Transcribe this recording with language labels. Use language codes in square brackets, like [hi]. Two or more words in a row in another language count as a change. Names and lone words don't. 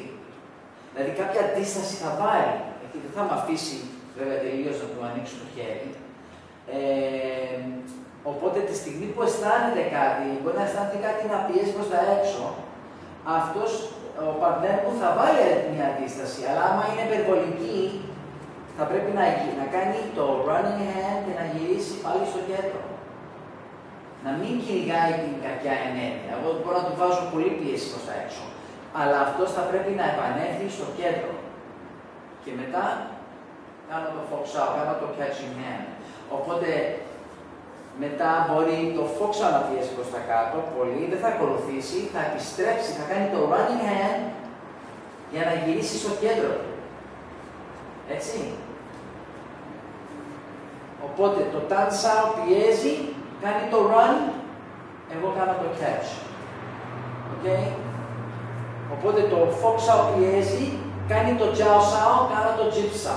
[el] Δηλαδή κάποια αντίσταση θα βάλει, γιατί δεν θα με αφήσει βέβαια τελείως να του ανοίξω το χέρι. Οπότε τη στιγμή που αισθάνεται κάτι, μπορεί να αισθάνεται κάτι να πιέσει προς τα έξω, αυτός ο παρτνέρ μου θα βάλει μια αντίσταση, αλλά άμα είναι υπερβολική, θα πρέπει να κάνει το [en] running hand [el] και να γυρίσει πάλι στο κέντρο. Να μην κυνηγάει την κακιά ενέργεια. Εγώ μπορώ να του βάζω πολύ πίεση προς τα έξω. Αλλά αυτός θα πρέπει να επανέλθει στο κέντρο. Και μετά κάνω το [yue] fox out, [el] κάνω το [en] catching hand. [el] Οπότε μετά μπορεί το [yue] fox out [el] να πιέσει προς τα κάτω, πολύ, δεν θα ακολουθήσει, θα επιστρέψει, θα κάνει το [en] running hand [el] για να γυρίσει στο κέντρο. Έτσι. Οπότε το [yue] tan sao [el] πιέζει, κάνει το run, εγώ κάνω το catch. Okay. Οπότε το [yue] fox out [el] πιέζει, κάνει το [yue] jiao sao, [el] κάνω το [yue] jip sao.